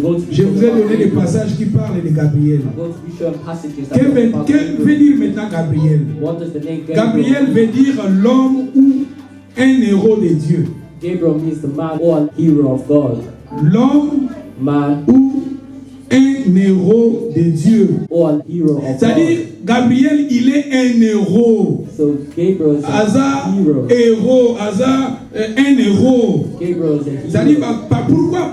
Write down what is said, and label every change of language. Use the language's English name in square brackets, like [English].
[French] Je vous ai donné des passages qui parlent de Gabriel. Que veut dire maintenant Gabriel? Gabriel veut dire l'homme ou un héros de Dieu. [English] Gabriel means the man or hero of God. [French] L'homme ou un héros de Dieu. C'est-à-dire, Gabriel, il est un héros. [English] So Gabriel is [French] a héros, un héros. C'est-à-dire, pourquoi?